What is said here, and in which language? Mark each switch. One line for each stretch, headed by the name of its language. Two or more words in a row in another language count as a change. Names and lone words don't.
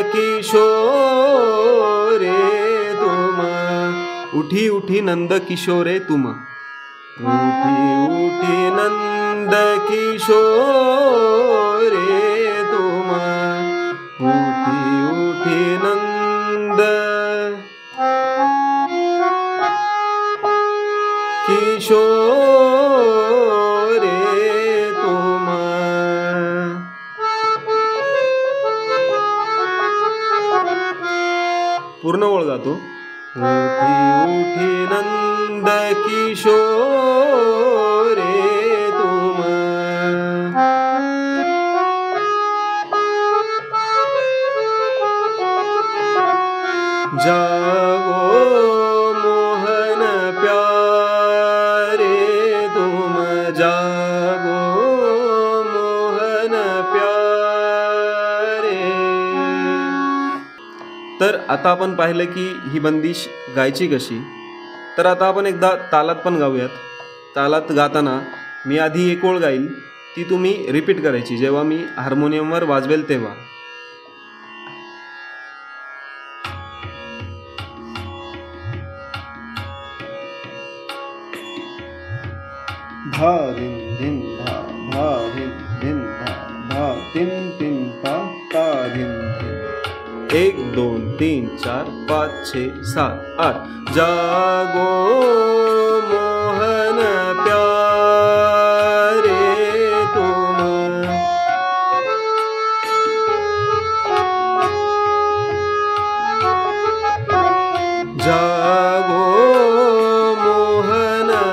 Hindi: किशोरे तुम उठी उठी नंद किशोरे तुम उठी उठी नंद किशोरे तुम उठी उठी नंद किशोरे तुम
Marathi: पूर्ण ओळ गातो
Hindi: उठी उठी नंद किशोरे तुम जागो मोहन प्यारे तुम जागो मोहन प्यारे।
Marathi: तर आता आपण पाहिलं की ही बंदिश गायची कशी, तर आता आपण एकदा तालात पण गाऊयात। तालात गाताना मी आधी एक ओळ गाईल, ती तुम्ही रिपीट करायची जेव्हा मी हार्मोनियमवर वाजवेल तेव्हा। धा धिन धिन धा धा धिन धिन धा धा तिन तिन पा ता धिन धिन 1 2 3 4 5 6 7 8
Hindi: जागो मोहन प्यारे तुम जागो मोहन